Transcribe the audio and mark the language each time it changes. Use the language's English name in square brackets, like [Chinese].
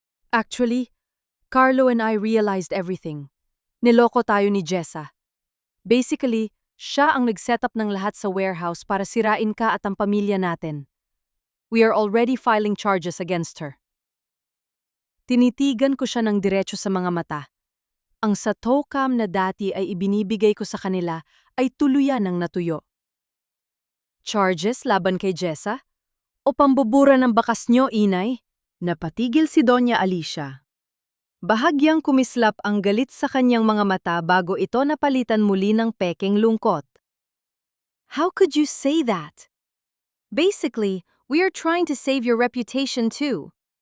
[English] Actually, Carlo and I realized everything. [Filipino] Niloko tayo ni Jessa. Basically, siya ang nag-setup ng lahat sa warehouse para sirain ka at ang pamilya natin. [English] We are already filing charges against her. [Filipino] Tinitigan ko siya ng diretso sa mga mata. Ang satocam na dati ay ibinibigay ko sa kanila ay tuluyan ng natuyo. Charges laban kay Jessa? O pambubura ng bakas nyo, inay? Napatigil si Doña Alicia. Bahagyang kumislap ang galit sa kanyang mga mata bago ito napalitan muli ng pekeng lungkot. [English] How could you say that? Basically, we are trying to save your reputation too.